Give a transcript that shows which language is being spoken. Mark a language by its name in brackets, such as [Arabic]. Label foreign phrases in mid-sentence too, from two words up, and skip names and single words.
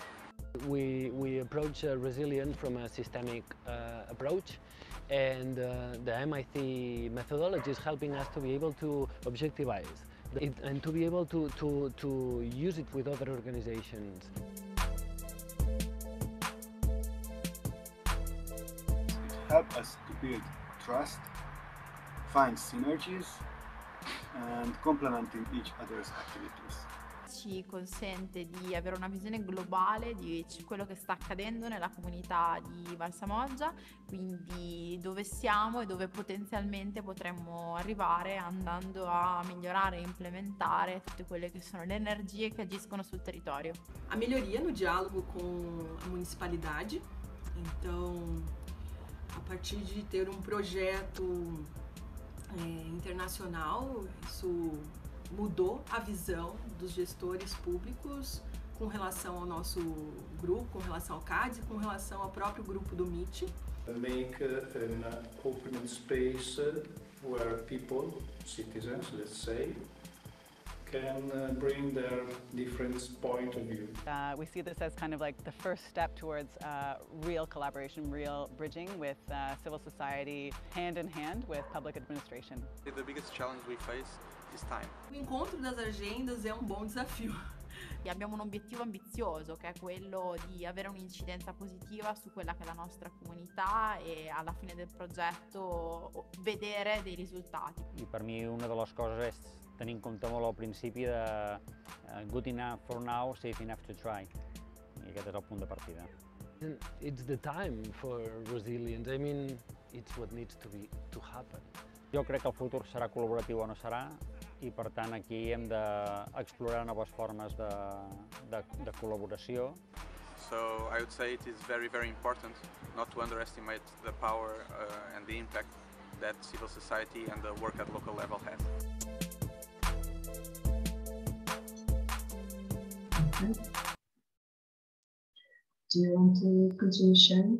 [English] We approach Resilient from a systemic approach, and the MIT methodology is helping us to be able to objectivize it and to be able to use it with other organizations. Help us to build trust, find synergies, and complementing each other's activities. [Italian] Ci consente di avere una visione globale di quello che sta accadendo nella comunità di Valsamoggia, quindi dove siamo e dove potenzialmente potremmo arrivare andando a migliorare e implementare tutte quelle che sono le energie che agiscono sul território. [Portuguese] A melhoria no diálogo com a municipalidade, então a partir de ter projeto internacional, isso mudou a visão dos gestores públicos com relação ao nosso grupo, com relação ao CADES, com relação ao próprio grupo do MIT. [English] Make an open space where people, citizens, let's say, can bring their different point of view. We see this as kind of like the first step towards real collaboration, real bridging with civil society, hand in hand with public administration. The biggest challenge we face is time. [Portuguese] O encontro das agendas é bom desafio. [Italian] E abbiamo un obiettivo ambizioso che è quello di avere un'incidenza positiva su quella che è la nostra comunità e alla fine del progetto vedere dei risultati. [Catalan] I per mi una de les coses és tenir en compte molt al principi de [English] good enough for now, safe enough to try. [Catalan] I aquest és el punt de partida. [English] It's the time for resilience. I mean, it's what needs to happen. [Catalan] Jo crec que el futur serà col·laboratiu o no serà, i per tant aquí hem d'explorar noves formes de col·laboració. [English] So I would say it is very, very important not to underestimate the power and the impact that civil society and the work at local level has. Okay. Do you want to continue sharing?